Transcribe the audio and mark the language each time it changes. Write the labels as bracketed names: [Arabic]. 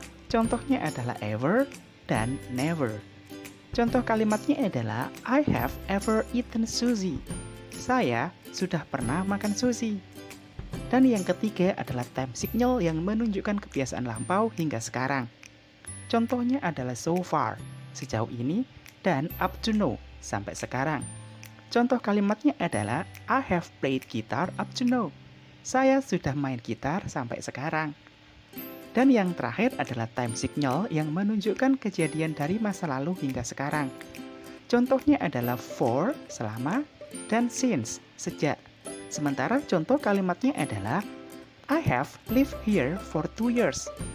[Indonesian] Contohnya adalah ever dan never. Contoh kalimatnya adalah [English] I have ever eaten sushi. [Indonesian] Saya sudah pernah makan sushi. Dan yang ketiga adalah time signal yang menunjukkan kebiasaan lampau hingga sekarang. Contohnya adalah so far, sejauh ini, dan up to now, sampai sekarang. Contoh kalimatnya adalah [English] I have played guitar up to now. [Indonesian] Saya sudah main gitar sampai sekarang. Dan yang terakhir adalah time signal yang menunjukkan kejadian dari masa lalu hingga sekarang. Contohnya adalah for, selama, dan since, sejak. Sementara contoh kalimatnya adalah [English] I have lived here for 2 years.